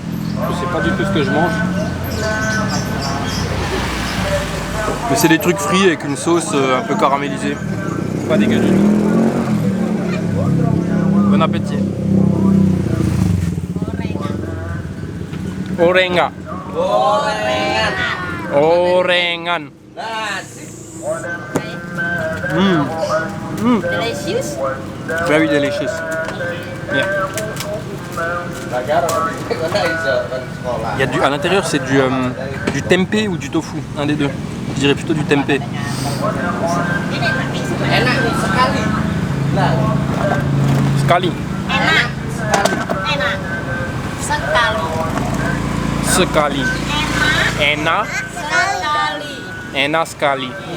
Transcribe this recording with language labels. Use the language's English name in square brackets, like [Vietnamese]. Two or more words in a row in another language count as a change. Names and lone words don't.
[French] Je sais pas du tout ce que je mange. Mais c'est des trucs frits avec une sauce un peu caramélisée. Pas dégueu du tout. Bon appétit. [Indonesian] Orengan. Orengan. [English] Delicious. Very delicious. Yeah. [French] Il y a du, à l'intérieur, c'est du tempeh ou du tofu, un des deux. Je dirais plutôt du tempeh. [Indonesian] Sekali. Sekali. Enak. Enak sekali.